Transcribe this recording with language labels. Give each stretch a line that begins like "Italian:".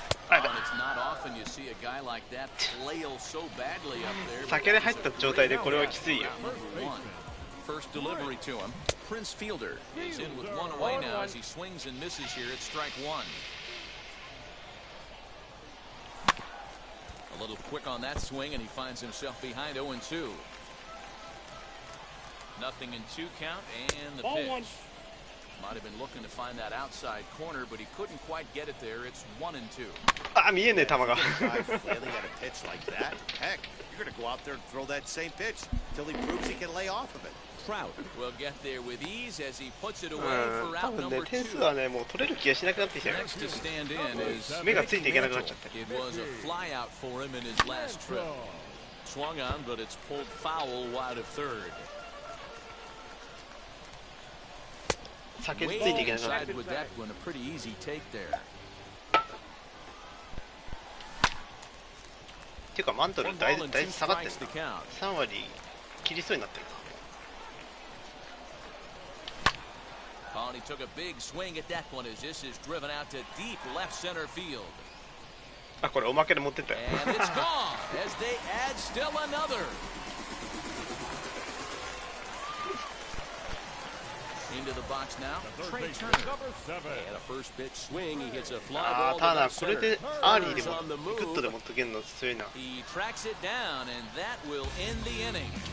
English: It's not often you see a guy like that flail so badly up there.
Japanese: 酒で入った状態でこれはきついよ。
English: First delivery to him. Prince Fielder is in with one away now as he swings and misses here at strike one. A little quick on that swing and he finds himself behind 0-2. Nothing in 2 count and the pitch. Might have been looking to find that outside corner, but he couldn't quite get it there. It's 1-2.
Japanese: あ、見えねえ球が。
English: Flailing at a pitch like that. Heck, you're going to go out there and throw that same pitch until he proves he can lay off of it. Trout will get there with ease as he puts it away for out number 2.
Japanese: 点数はね、もう取れる気がしなくなってきたよ。
English: Next to stand in is
Japanese: 目がついていけなくなっちゃった。
English: It was a fly out for him in his last trip. Swung on, but it's pulled foul wide of third.
Japanese: 酒ついていけなくなった。
English: With that one, a pretty easy take there.
Japanese: っていうかマントルだいぶ下がってるな。3割切りそうになってるな。
English: Oh, and he took a big swing at that one as this is driven out to deep left center field.
Japanese: あ、これおまけで持ってったよ。
English: And it's gone as they add still another. Into the box now. Trey Turner. And a first pitch swing. He hits a fly ball.
Japanese: ターナーこれでアーリーでもグッドで持ってけるの強いな。
English: He tracks it down and that will end the inning.